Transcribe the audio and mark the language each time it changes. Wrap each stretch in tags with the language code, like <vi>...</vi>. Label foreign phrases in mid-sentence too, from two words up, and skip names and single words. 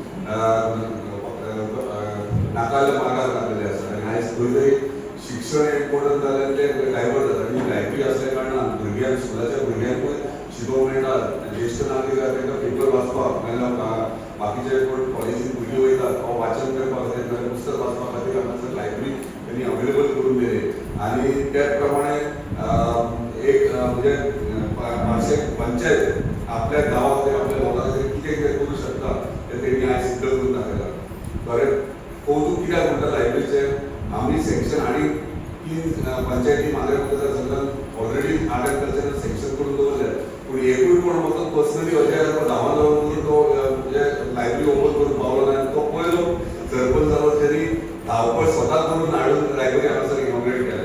<kok>नाकाल्या मार्गार लागलेले आसा आनी आयज खंय तरी शिक्षण इम्पॉर्टंट जाल्यार ते डायवर्ट जाता आनी लायब्ररी असल्या कारणान भुरग्यांक स्कुलाच्या भुरग्यांकूय शिकोवंक मेळटा ज्येश्ठ नागरिकांक तांकां पेपर वाचपाक नाजाल्यार बाकीचे कोण कॉलेजींत भुरगीं वयतात हांव वाचन करपाक जाय नाजाल्यार पुस्तक वाचपा खातीर हांगासर लायब्ररी</kok> <mr>त्यांनी अवेलेबल करून दिले आणि त्याचप्रमाणे एक म्हणजे माणसे पंचायत आपल्या गावातले आपल्या लोकांचे किती करू शकतात ते त्यांनी आज सिद्ध करून दाखवला.</mr> <kok>बरें कौतुक कित्याक म्हणटा लायब्ररीचें आमी सँक्शन आणि 3 पंचायती मांद्रे मतदारसंघात ऑलरेडी</kok> <en>art and cultural</en> <kok>सँक्शन करून दवरले. पूण एकूय कोण म्हाका पर्सनली अशें गांवांत जावन तो म्हणजे लायब्ररी ओपन करून पावलो ना. तो पयलो सरपंच जालो तरी धावपळ स्वता करून हाडून लायब्ररी हांगासर इनॉग्रेट केलें.</kok>